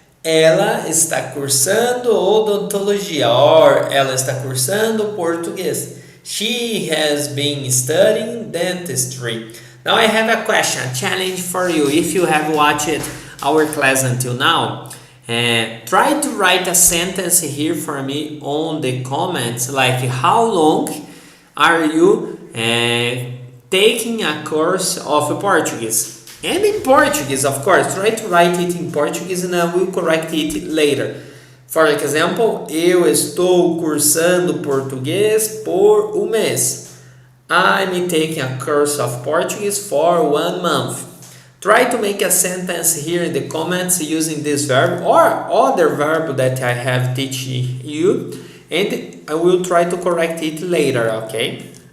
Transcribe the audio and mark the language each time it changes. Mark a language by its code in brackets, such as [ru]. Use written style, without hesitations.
[pt] Ela está cursando odontologia, or ela está cursando português. [en] She has been studying dentistry. Now I have a question, a challenge for you. If you have watched our class until now, try to write a sentence here for me on the comments, like how long are you taking a course of Portuguese? And in Portuguese, of course, try to write it in Portuguese and I will correct it later. For example, [pt] eu estou cursando português por mês. [en] I'm taking a course of Portuguese for 1 month. Try to make a sentence here in the comments using this verb or other verb that I have teach you, and I will try to correct it later, okay?